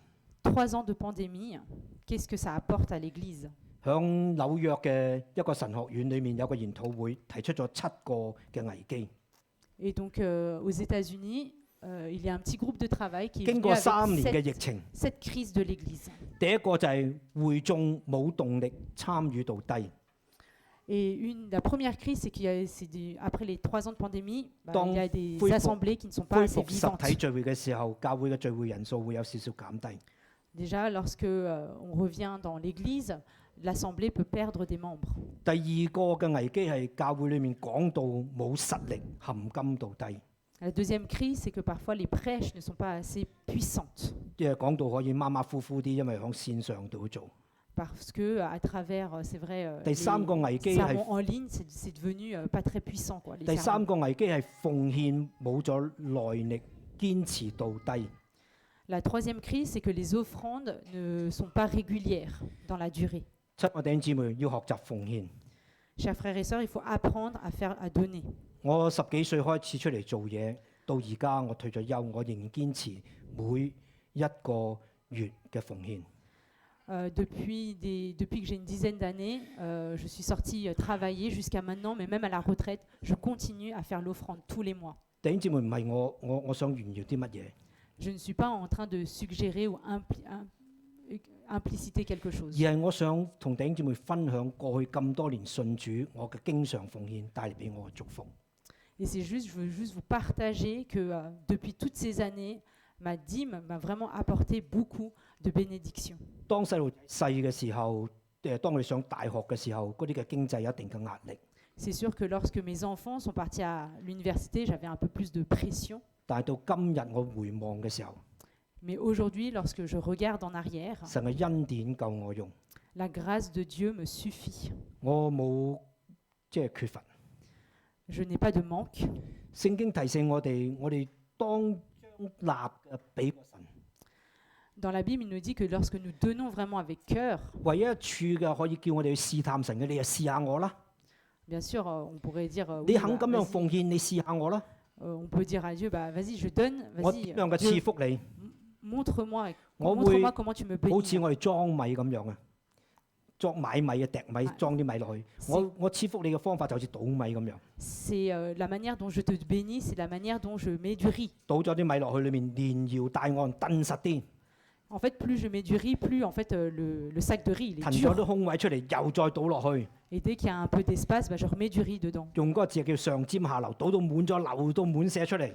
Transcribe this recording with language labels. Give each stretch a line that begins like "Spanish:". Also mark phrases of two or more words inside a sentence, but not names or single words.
French: 3 ans de pandémie, qu'est-ce que ça apporte à l'Église?
Cantonese: 響紐約嘅一個神學院裏面有個研討會，提出咗7個嘅危機。
French: Et donc, aux États-Unis, il y a un petit groupe de travail qui est
Cantonese: 經
French: venu
Cantonese: 過
French: avec
Cantonese: 3 年嘅疫情，
French: cette crise de l'Église.
Cantonese: 第一個就係會眾冇動力，參與度低。
French: Et la première crise, c'est qu'après les 3 ans de pandémie, Donc, il y a des
Cantonese: 恢復
French: assemblées qui ne sont pas
Cantonese: 恢
French: assez
Cantonese: 復實
French: vivantes.
Cantonese: 體聚會嘅時候，教會嘅聚會人數會有少少減低。
French: Déjà, lorsque on revient dans l'Église, l'assemblée peut perdre des membres.
Cantonese: 第二個嘅危機係教會裏面講道冇實力，含金度低。
French: La deuxième crise, c'est que parfois les prêches ne sont pas assez puissantes.
Cantonese: 即係講道可以馬馬虎虎啲，因為喺線上度做。
French: Parce que à travers, c'est vrai,
Cantonese: 第三個危機
French: les
Cantonese: 係
French: sermons en ligne, c'est devenu pas très puissant, quoi. Les
Cantonese: 第
French: sermons.
Cantonese: 三個危機係奉獻冇咗耐力，堅持度低。
French: La troisième crise, c'est que les offrandes ne sont pas régulières dans la durée.
Cantonese: 親愛弟兄姊妹要學習奉獻。
French: Chers frères et sœurs, il faut apprendre à donner.
Cantonese: 我10幾歲開始出嚟做嘢，到而家我退咗休，我仍然堅持每一個月嘅奉獻。
French: Depuis que j'ai une dizaine d'années, je suis sortie travailler jusqu'à maintenant, mais même à la retraite, je continue à faire l'offrande tous les mois.
Cantonese: 弟兄姊妹唔係我想炫耀啲乜嘢，
French: Je ne suis pas en train de suggérer ou impliciter quelque chose.
Cantonese: 而係我想同弟兄姊妹分享過去咁多年信主我嘅經常奉獻帶嚟俾我嘅祝福。
French: Et c'est juste, je veux juste vous partager que depuis toutes ces années, ma dîme m'a vraiment apporté beaucoup de bénédictions.
Cantonese: 當細路細嘅時候，當佢哋上大學嘅時候，嗰啲嘅經濟有一定嘅壓力。
French: C'est sûr que lorsque mes enfants sont partis à l'université, j'avais un peu plus de pression.
Cantonese: 但係到今日我回望嘅時候，
French: Mais aujourd'hui, lorsque je regarde en arrière,
Cantonese: 神嘅恩典夠我用，
French: la grâce de Dieu me suffit.
Cantonese: 我冇即係缺乏。
French: Je n'ai pas de manque.
Cantonese: 聖經提醒我哋當將納嘅俾個神。
French: Dans la Bible, il nous dit que lorsque nous donnons vraiment avec cœur,
Cantonese: 唯一一處嘅可以叫我哋去試探神嘅，你就試下我啦。
French: bien sûr, on pourrait dire,
Cantonese: 你
French: oui,
Cantonese: 肯
French: bah,
Cantonese: 咁樣
French: vas-y.
Cantonese: 奉獻，你試下我啦。
French: On peut dire à Dieu, bah, vas-y, je donne,
Cantonese: 我
French: vas-y,
Cantonese: 點樣嘅
French: Dieu,
Cantonese: 賜福你？
French: montre-moi, Moi, montre-moi oui, comment tu me
Cantonese: 好似
French: bénis.
Cantonese: 我哋裝米咁樣啊，裝買米啊，滴米啊裝啲米落去。我賜福你嘅方法就好似倒米咁樣，
French: C'est la manière dont je te bénis, c'est la manière dont je mets du riz.
Cantonese: 倒咗啲米落去裏面，連搖帶按，燉實啲，
French: En fait, plus je mets du riz, plus en fait le sac de riz il
Cantonese: 騰
French: est
Cantonese: 咗
French: dur.
Cantonese: 啲空位出嚟，又再倒落去，
French: Et dès qu'il y a un peu d'espace, bah, je remets du riz dedans.
Cantonese: 用嗰個字叫上尖下流，倒到滿咗，流到滿瀉出嚟。